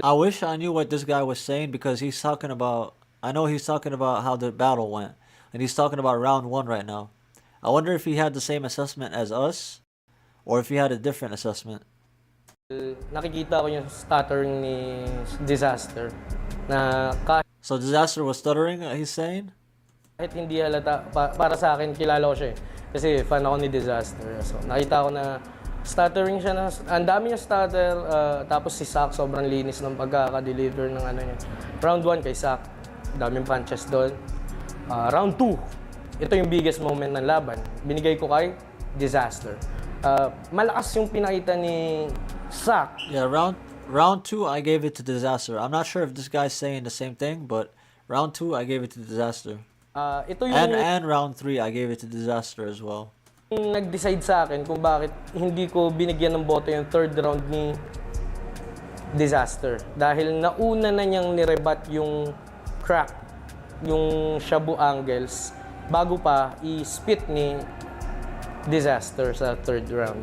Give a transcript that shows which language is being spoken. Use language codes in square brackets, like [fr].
[en] I wish I knew what this guy was saying, because he's talking about, I know he's talking about how the battle went, and he's talking about round 1 right now. I wonder if he had the same assessment as us, or if he had a different assessment. [tl] Nakikita ko yung stuttering ni Dizaster na [en] So Dizaster was stuttering, he's saying? [tl] kahit hindi halata, para sa akin, kilala ko siya eh. Kasi fan ako ni Dizaster. So, nakita ko na stuttering siya, ang dami niya stutter, tapos si Sak sobrang linis ng pagkaka-deliver ng ano niya. Round 1 kay Sak, daming punches doon. Round 2, ito yung [en] biggest moment [tl] ng laban. Binigay ko kay Dizaster. Malakas yung pinakita ni Sak. [en] Yeah, round 2 I gave it to Dizaster. I'm not sure if this guy's saying the same thing, but round 2 I gave it to Dizaster. [tl] Ito yung [en] And round 3 I gave it to Dizaster as well. [tl] nag-decide sa akin kung bakit hindi ko binigyan ng boto yung third round ni Dizaster. Dahil nauna na niyang nirebat yung crack, yung shabu angles, bago pa i-spit ni Dizaster sa third round.